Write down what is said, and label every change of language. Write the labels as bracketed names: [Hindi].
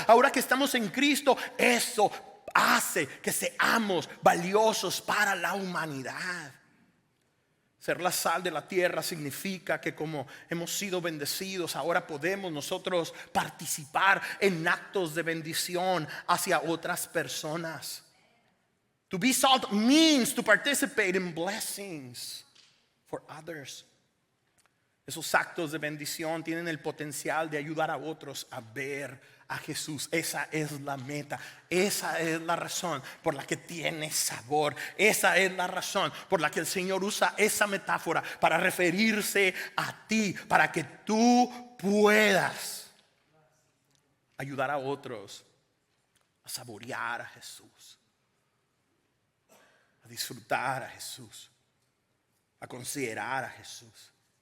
[Spanish] Ahora que estamos en Cristo, eso hace que seamos valiosos para la humanidad. Ser la sal de la tierra significa que como hemos sido bendecidos, ahora podemos nosotros participar en actos de bendición hacia otras personas. [English] To be salt means to participate in blessings for others. [Spanish] Esos actos de bendición tienen el potencial de ayudar a otros a ver a Jesús. Esa es la meta. Esa es la razón por la que tiene sabor. Esa es la razón por la que el Señor usa esa metáfora para referirse a ti, para que tú puedas ayudar a otros a saborear a Jesús, a disfrutar a Jesús, a considerar a Jesús.